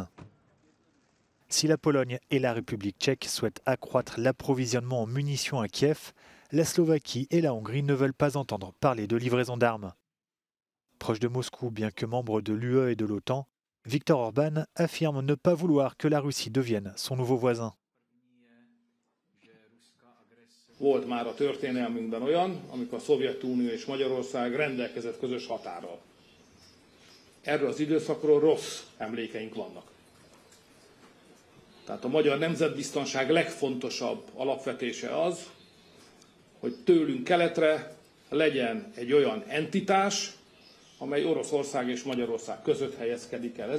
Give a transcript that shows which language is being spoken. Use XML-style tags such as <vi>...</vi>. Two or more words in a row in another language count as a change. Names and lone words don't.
<fr>Si la Pologne et la République tchèque souhaitent accroître l'approvisionnement en munitions à Kiev, la Slovaquie et la Hongrie ne veulent pas entendre parler de livraison d'armes. Proche de Moscou, bien que membre de l'UE et de l'OTAN, Viktor Orban affirme ne pas vouloir que la Russie devienne son nouveau voisin.</fr> <hu>Volt már a történelmünkben olyan, amikor a Szovjetunió és Magyarország rendelkezett közös határral. Erről az időszakról rossz emlékeink vannak. Tehát a magyar nemzetbiztonság legfontosabb alapvetése az, hogy tőlünk keletre legyen egy olyan entitás, amely Oroszország és Magyarország között helyezkedik el.</hu>